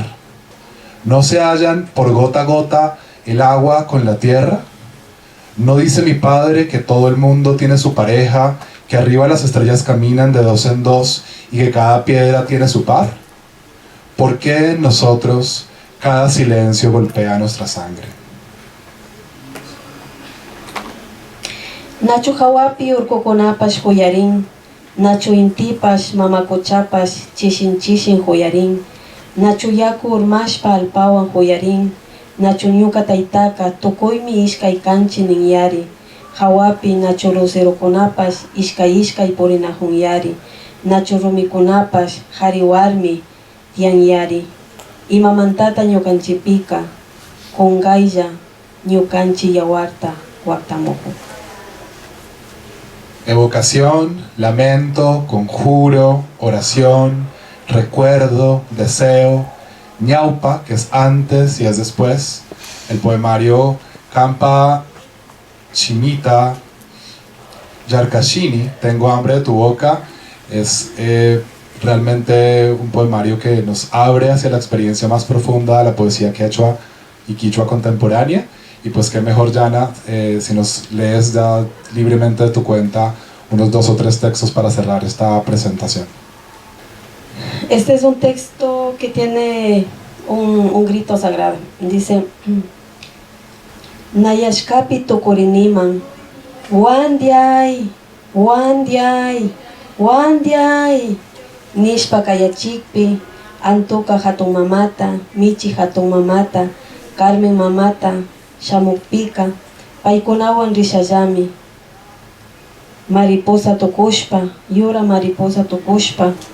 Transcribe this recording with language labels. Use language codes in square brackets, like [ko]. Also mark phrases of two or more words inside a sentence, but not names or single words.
[es] ¿No se hallan por gota a gota el agua con la tierra? ¿No dice mi padre que todo el mundo tiene su pareja, que arriba las estrellas caminan de dos en dos y que cada piedra tiene su par? ¿Por qué en nosotros cada silencio golpea nuestra sangre? [qu] Nachu hawapi urkukunapash huyarin, nachu intipash mamakuchapash chishin huyarin, nachu yaku urmashpa alpawan huyarin, nachu ñuka taytaka tukuymi ishkay kanchi nin yari, hawapi nachu lucerukunapash ishkay purinahun yari, nachu rumikunapash hari warmi tiyan yari, imamantata ñukanchipika qunqaylla ñukanchi yawarta waktamuju. [es] Evocación, lamento, conjuro, oración, recuerdo, deseo, ñaupa, que es antes y es después. El poemario Campa Chimita Yarkashini, Tengo hambre de tu boca, es realmente un poemario que nos abre hacia la experiencia más profunda de la poesía quechua y quichua contemporánea. Y pues qué mejor, Yana, si nos lees ya libremente de tu cuenta unos 2 o 3 textos para cerrar esta presentación. Este es un texto que tiene un grito sagrado. Dice: [qu] Nayashkapi tukuriniman, wandiay, wandiay, wandiay, nishpa kayachikpi, Antuka hatun mamata, Michi hatun mamata, Carmen mamata, Shamukpika, paykunawan rishallami, mariposa tukushpa, yura mariposa tukushpa,